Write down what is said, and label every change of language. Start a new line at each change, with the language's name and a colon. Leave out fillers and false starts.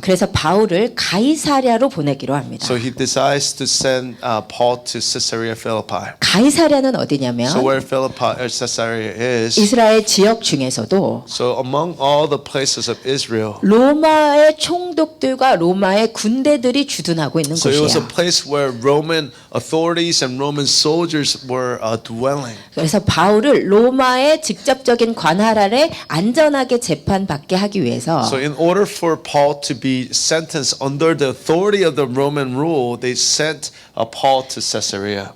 Korean: 그래서 바울을 가이사랴로 보내기로 합니다.
English: So he decides to send Paul to Caesarea Philippi.
Korean: 가이사랴는 어디냐면
English: So where Philippi or Caesarea is,
Korean: 이스라엘 지역 중에서도
English: so among all the places of Israel,
Korean: 로마의 총독들과 로마의 군대들이 주둔하고 있는
English: so it was a
Korean: 곳이에요.
English: place where Roman authorities and Roman soldiers were dwelling.
Korean: 그래서 바울을 로마의 직접적인 관할 아래 안전하게 재판받게 하기 위해서
English: So in order for Paul to be sentenced under the authority of the Roman rule, they sent Paul to Caesarea.